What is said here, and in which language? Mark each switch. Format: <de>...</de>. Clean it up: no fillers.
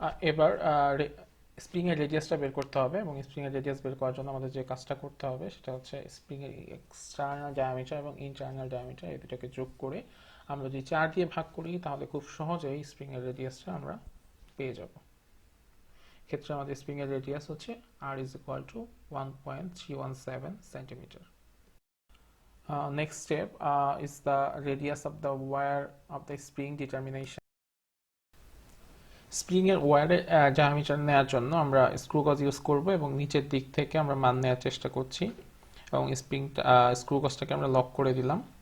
<bn>এবার স্প্রিং এর রেডিয়াসটা বের করতে হবে এবং স্প্রিং এর রেডিয়াস বের করার জন্য আমাদের যে কাজটা করতে হবে সেটা হচ্ছে স্প্রিং এর এক্সটার্নাল ডায়ামিটার এবং ইন্টারনাল ডায়ামিটার এই দুটোকে যোগ করে আমরা যদি 4 দিয়ে ভাগ করি তাহলে খুব সহজেই স্প্রিং এর রেডিয়াসটা আমরা পেয়ে যাব। ক্ষেত্রে আমাদের স্প্রিং এর রেডিয়াস হচ্ছে</bn> <en>r is equal to 1.317 centimeter. Next step is the radius of the wire of the spring determination.</en> <bn>Spring এর ওয়্যারের ডায়ামিটার নেওয়ার জন্য আমরা স্ক্রু গজ ইউজ করব এবং নিচের দিক থেকে আমরা মান নেওয়ার চেষ্টা করছি এবং স্ক্রু গজটাকে আমরা লক করে দিলাম।</bn>